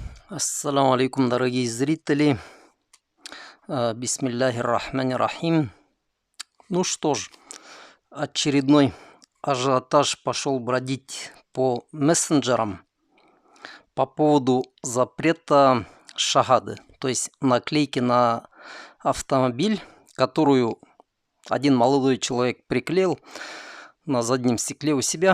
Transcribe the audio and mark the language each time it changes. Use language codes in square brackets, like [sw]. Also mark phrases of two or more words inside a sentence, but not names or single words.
[ar] السلام عليكم, [ru] дорогие зрители. [ar] بسم الله الرحمن الرحيم. [ru] Ну что ж, очередной ажиотаж пошел бродить по мессенджерам по поводу запрета шахады, то есть наклейки на автомобиль, которую один молодой человек приклеил на заднем стекле у себя.